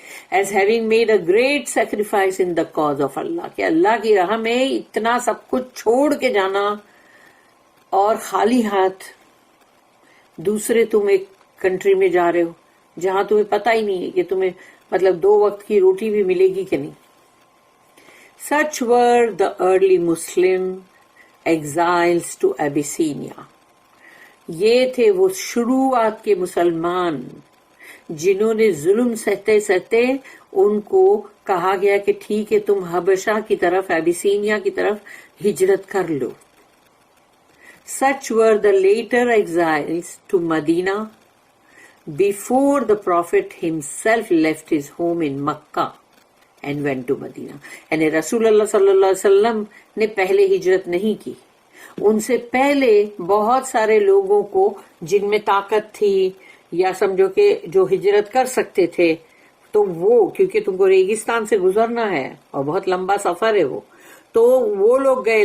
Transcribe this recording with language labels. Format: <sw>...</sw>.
<en>As having made a great sacrifice in the cause of Allah,</en> <ur>کہ اللہ کی راہ میں اتنا سب کچھ چھوڑ کے جانا اور خالی ہاتھ, دوسرے تم ایک کنٹری میں جا رہے ہو جہاں تمہیں پتہ ہی نہیں ہے کہ تمہیں مطلب 2 وقت کی روٹی بھی ملے گی کہ نہیں.</ur> <en>Such were the early Muslim exiles to Abyssinia.</en> <ur>یہ تھے وہ شروعات کے مسلمان جنہوں نے ظلم سہتے سہتے ان کو کہا گیا کہ ٹھیک ہے تم حبشہ کی طرف, ایبیسینیا کی طرف ہجرت کر لو.</ur> <en>Such were the later exiles to Medina before the Prophet himself left his home in Makkah and went to Medina.</en> <ur>یعنی رسول اللہ صلی اللہ علیہ وسلم نے پہلے ہجرت نہیں کی, ان سے پہلے بہت سارے لوگوں کو جن میں طاقت تھی یا سمجھو کہ جو ہجرت کر سکتے تھے, تو وہ کیونکہ تم کو ریگستان سے گزرنا ہے اور بہت لمبا سفر ہے وہ, تو وہ لوگ گئے.</ur>